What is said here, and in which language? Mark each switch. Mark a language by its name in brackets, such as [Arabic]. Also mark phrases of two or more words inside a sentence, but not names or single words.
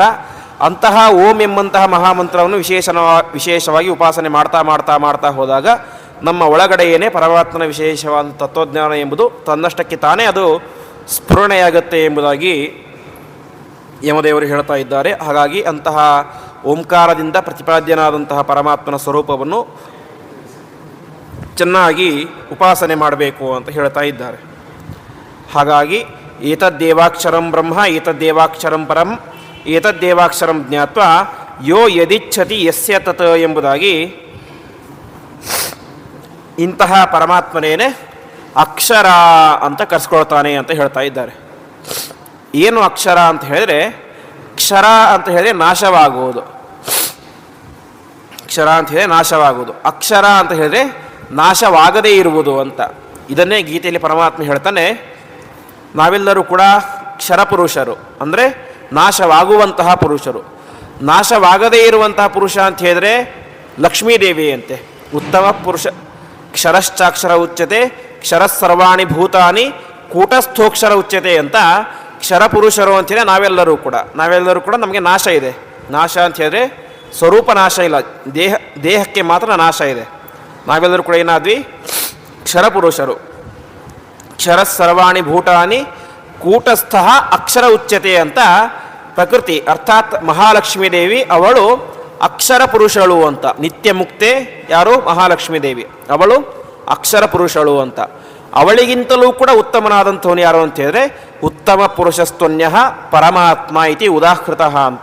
[Kannada] ಅಂತಹ ಓಂ ಎಂಬಂತಹ ಮಹಾಮಂತ್ರವನ್ನು ವಿಶೇಷವಾಗಿ ಉಪಾಸನೆ ಮಾಡ್ತಾ ಮಾಡ್ತಾ ಮಾಡ್ತಾ ಹೋದಾಗ ನಮ್ಮ ಒಳಗಡೆಯೇ ಪರಮಾತ್ಮನ ವಿಶೇಷವಾದ ತತ್ವಜ್ಞಾನ ಎಂಬುದು ತನ್ನಷ್ಟಕ್ಕೆ ತಾನೇ ಅದು ಸ್ಫುರಣೆಯಾಗುತ್ತೆ ಎಂಬುದಾಗಿ ಯಮದೇವರು ಹೇಳ್ತಾ ಇದ್ದಾರೆ. ಹಾಗಾಗಿ ಅಂತಹ ಓಂಕಾರದಿಂದ ಪ್ರತಿಪಾದ್ಯನಾದಂತಹ ಪರಮಾತ್ಮನ ಸ್ವರೂಪವನ್ನು ಚೆನ್ನಾಗಿ ಉಪಾಸನೆ ಮಾಡಬೇಕು ಅಂತ ಹೇಳ್ತಾ ಇದ್ದಾರೆ. ಹಾಗಾಗಿ [Sanskrit] ಏತದ್ದೇವಾಕ್ಷರಂ ಬ್ರಹ್ಮ ಏತದ್ದೇವಾಕ್ಷರಂ ಪರಂ ಏತದ್ದೇವಾಕ್ಷರಂ ಜ್ಞಾತ್ವ ಯೋ ಯದಿಚ್ಛತಿ ಯಸ್ಯ ತತ್ [Kannada] ಎಂಬುದಾಗಿ ಇಂತಹ ಪರಮಾತ್ಮನೇನೆ ಅಕ್ಷರ ಅಂತ ಕರೆಸ್ಕೊಳ್ತಾನೆ ಅಂತ ಹೇಳ್ತಾ ಇದ್ದಾರೆ. ಏನು ಅಕ್ಷರ ಅಂತ ಹೇಳಿದ್ರೆ, ಕ್ಷರ ಅಂತ ಹೇಳಿದ್ರೆ ನಾಶವಾಗುವುದು. ಕ್ಷರ ಅಂತ ಹೇಳಿದ್ರೆ ನಾಶವಾಗುವುದು, ಅಕ್ಷರ ಅಂತ ಹೇಳಿದ್ರೆ ನಾಶವಾಗದೇ ಇರುವುದು ಅಂತ. ಇದನ್ನೇ ಗೀತೆಯಲ್ಲಿ ಪರಮಾತ್ಮ ಹೇಳ್ತಾನೆ, ನಾವೆಲ್ಲರೂ ಕೂಡ ಕ್ಷರಪುರುಷರು, ಅಂದರೆ ನಾಶವಾಗುವಂತಹ ಪುರುಷರು. ನಾಶವಾಗದೇ ಇರುವಂತಹ ಪುರುಷ ಅಂತ ಹೇಳಿದ್ರೆ ಲಕ್ಷ್ಮೀದೇವಿ ಅಂತೆ. [Sanskrit] ಉತ್ತಮ ಪುರುಷ ಕ್ಷರಶ್ಚಾಕ್ಷರ ಉಚ್ಯತೆ ಕ್ಷರಸರ್ವಾಣಿ ಭೂತಾನಿ ಕೂಟಸ್ಥೋಕ್ಷರ ಉಚ್ಯತೆ [Kannada] ಅಂತ ಕ್ಷರಪುರುಷರು ಅಂಥೇಳಿ ನಾವೆಲ್ಲರೂ ಕೂಡ ನಮಗೆ ನಾಶ ಇದೆ. ನಾಶ ಅಂತ ಹೇಳಿದ್ರೆ ಸ್ವರೂಪ ನಾಶ ಇಲ್ಲ, ದೇಹಕ್ಕೆ ಮಾತ್ರ ನಾಶ ಇದೆ. ನಾವೆಲ್ಲರೂ ಕೂಡ ಏನಾದ್ವಿ? ಕ್ಷರಪುರುಷರು. [Sanskrit] ಕ್ಷರಸರ್ವಾಣಿ ಭೂತಾನಿ ಕೂಟಸ್ಥ ಅಕ್ಷರ ಉಚ್ಯತೆ [Kannada] ಅಂತ ಪ್ರಕೃತಿ ಅರ್ಥಾತ್ ಮಹಾಲಕ್ಷ್ಮೀ ದೇವಿ ಅವಳು ಅಕ್ಷರ ಪುರುಷಳು ಅಂತ. ನಿತ್ಯ ಮುಕ್ತೆ ಯಾರು? ಮಹಾಲಕ್ಷ್ಮೀ ದೇವಿ, ಅವಳು ಅಕ್ಷರ ಪುರುಷಳು ಅಂತ. ಅವಳಿಗಿಂತಲೂ ಕೂಡ ಉತ್ತಮನಾದಂಥವನು ಯಾರು ಅಂತ ಹೇಳಿದ್ರೆ [Sanskrit] ಉತ್ತಮ ಪುರುಷಸ್ತನ್ಯ ಪರಮಾತ್ಮ ಇತಿ ಉದಾಹೃತ [Kannada] ಅಂತ.